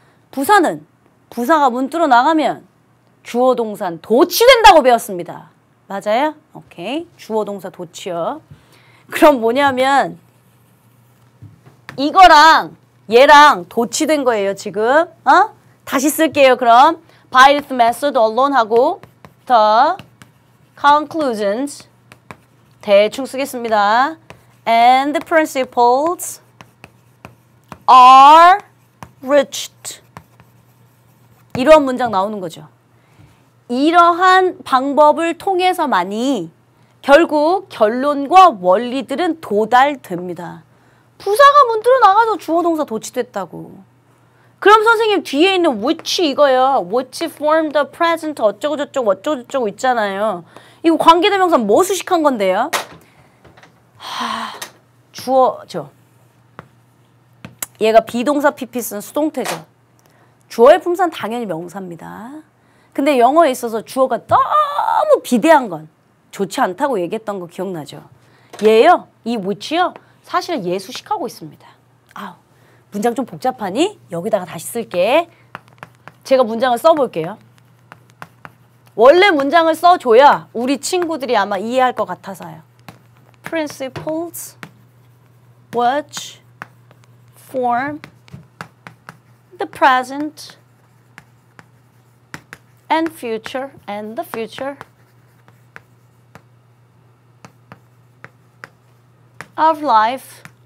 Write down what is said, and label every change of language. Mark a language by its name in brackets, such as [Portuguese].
[Korean] 부사는 부사가 문자로 나가면 주어 동사 도치된다고 배웠습니다. 맞아요? 오케이. 주어 동사 도치요. 그럼 뭐냐면 이거랑 얘랑 도치된 거예요, 지금. 다시 쓸게요, 그럼. [English] By this method alone [Korean] 하고 [English] the conclusions [Korean] 대충 쓰겠습니다. [English] And the principles are reached. [Korean] 이러한 문장 나오는 거죠. 이러한 방법을 통해서만이 결국 결론과 원리들은 도달됩니다. 부사가 문자로 나가서 주어 동사 도치됐다고. 그럼 선생님 뒤에 있는 which 이거요. [English] which form the present [Korean] 어쩌고저쩌고 어쩌고저쩌고 있잖아요. 이거 관계대명사 뭐 수식한 건데요? 주어죠. 얘가 비동사 PP 쓴 수동태죠. 주어의 품사는 당연히 명사입니다. 근데 영어에 있어서 주어가 너무 비대한 건 좋지 않다고 얘기했던 거 기억나죠? 얘요, 이 which요, 사실은 얘 수식하고 있습니다. 문장 좀 복잡하니? 여기다가 다시 쓸게. 제가 문장을 써볼게요. 원래 문장을 써줘야 우리 친구들이 아마 이해할 것 같아서요. [English] Principles which form the present and the future of life.